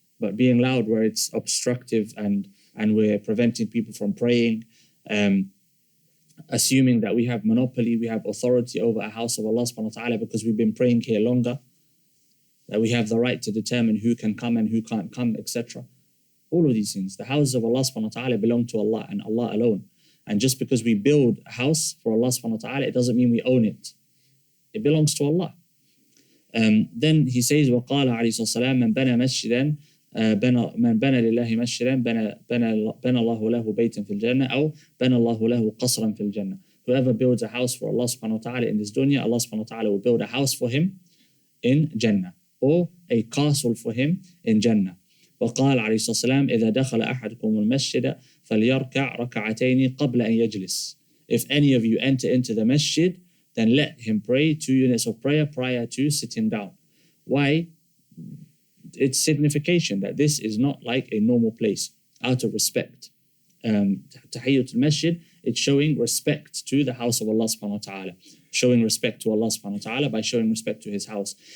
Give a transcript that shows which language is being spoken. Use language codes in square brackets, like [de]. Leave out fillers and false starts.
[en] But being loud where it's obstructive and we're preventing people from praying, assuming that we have monopoly, we have authority over a house of Allah subhanahu wa ta'ala because we've been praying here longer, that we have the right to determine who can come and who can't come, etc. All of these things. The houses of Allah subhanahu wa ta'ala belong to Allah and Allah alone. And just because we build a house for Allah subhanahu wa ta'ala, it doesn't mean we own it. It belongs to Allah. Then he says, [ar] وَقَالَ عَلَيْهِ السَّلَامُ مَنْ بَنَى مَسْجِدًا من بنى لله مسجدا بنى الله له بيتا في الجنة أو بنى الله له قصرا في الجنة. [en] Whoever builds a house for Allah subhanahu wa ta'ala in this dunya, Allah subhanahu wa ta'ala will build a house for him in Jannah, or a castle for him in Jannah. [ar] وقال عليه الصلاة والسلام إذا دخل أحدكم المسجد فليركع ركعتين قبل أن يجلس. [en] If any of you enter into the masjid, then let him pray 2 units of prayer prior to sitting down. Why? It's signification that this is not like a normal place, out of respect. Tahiyyatul Masjid, it's showing respect to the house of Allah subhanahu wa ta'ala, showing respect to Allah subhanahu wa ta'ala by showing respect to his house.